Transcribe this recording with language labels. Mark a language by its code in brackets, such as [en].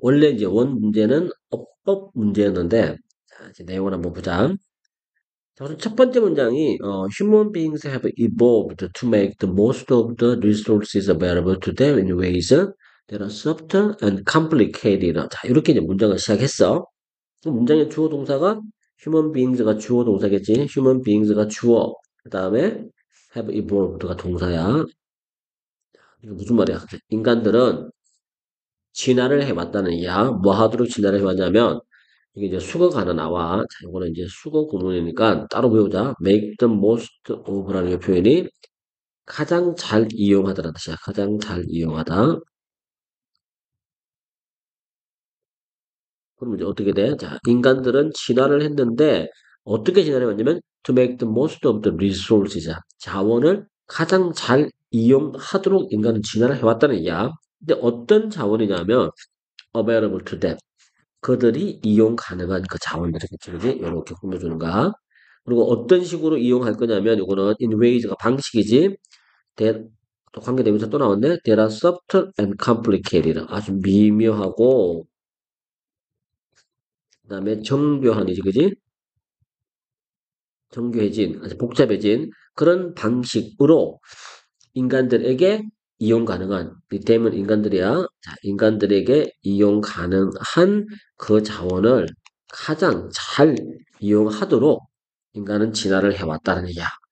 [ko] 원래 이제 원 문제는 어법 문제였는데, 자, 이제 내용을 한번 보자. 자, 우선 첫 번째 문장이, [en] human beings have evolved to make the most of the resources available to them in ways that are subtle and complicated. [ko] 자, 이렇게 이제 문장을 시작했어. 그 문장의 주어 동사가 human beings가 주어 동사겠지. human beings가 주어. 그 다음에 have evolved가 동사야. 이거 무슨 말이야? 인간들은 진화를 해왔다는 얘기야. 뭐 하도록 진화를 해왔냐면, 이게 이제 수거가 하나 나와. 자, 이거는 이제 수거 구문이니까 따로 배우자. [en] make the most of [ko] 라는 이 표현이 가장 잘 이용하다라는 뜻이야. 가장 잘 이용하다. 그럼 이제 어떻게 돼? 자, 인간들은 진화를 했는데, 어떻게 진화를 했냐면, [en] to make the most of the resources. [ko] 자원을 가장 잘 이용하도록 인간은 진화를 해왔다는 얘기야. 근데 어떤 자원이냐면, [en] available to them. [ko] 그들이 이용 가능한 그 자원들이겠지, 그지? 이렇게 꾸며주는 거야. 그리고 어떤 식으로 이용할 거냐면, 이거는 in ways가 방식이지. 또 관계대명사 또 나왔네. [en] They are subtle and complicated. [ko] 아주 미묘하고, 그 다음에 정교한이지, 그지? 정교해진, 아주 복잡해진 그런 방식으로 인간들에게 이용 가능한, 이때면 인간들이야. 자, 인간들에게 이용 가능한 그 자원을 가장 잘 이용하도록 인간은 진화를 해왔다는 얘기야.